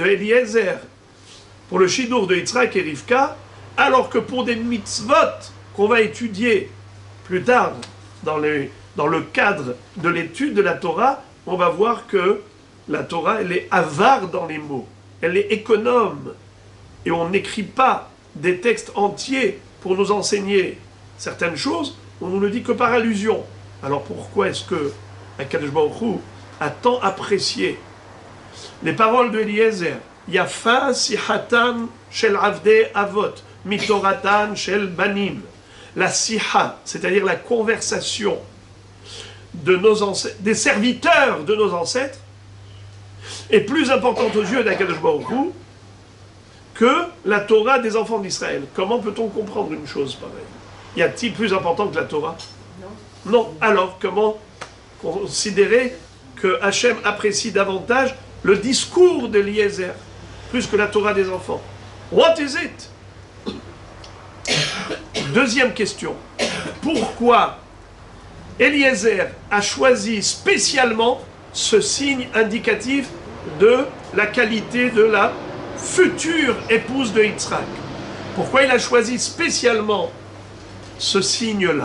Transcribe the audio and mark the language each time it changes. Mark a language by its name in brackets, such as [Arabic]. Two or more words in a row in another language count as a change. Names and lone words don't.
[French] Eliezer pour le Shidur de Yitzhak et Rivka, alors que pour des mitzvot qu'on va étudier plus tard dans le cadre de l'étude de la Torah, on va voir que la Torah, elle est avare dans les mots, elle est économe, et on n'écrit pas des textes entiers pour nous enseigner certaines choses, on nous le dit que par allusion. Alors pourquoi est-ce que [Hebrew] הקדוש ברוך הוא [French] a tant apprécié les paroles de Eliezer, [Hebrew] יפה שיחתן של עבדי אבות מתורתן של בנים, [French] la siha, c'est-à-dire la conversation de nos ancêtres, des serviteurs de nos ancêtres, est plus importante aux yeux d' [Hebrew] הקדוש ברוך הוא [French] que la Torah des enfants d'Israël. Comment peut-on comprendre une chose pareille? Y a-t-il plus important que la Torah? Non. Non. Alors, comment considérer que Hachem apprécie davantage le discours d'Eliezer plus que la Torah des enfants? [English] What is it? [French] Deuxième question. Pourquoi Eliezer a choisi spécialement ce signe indicatif de la qualité de la future épouse de Yitzhak? Pourquoi il a choisi spécialement ce signe-là?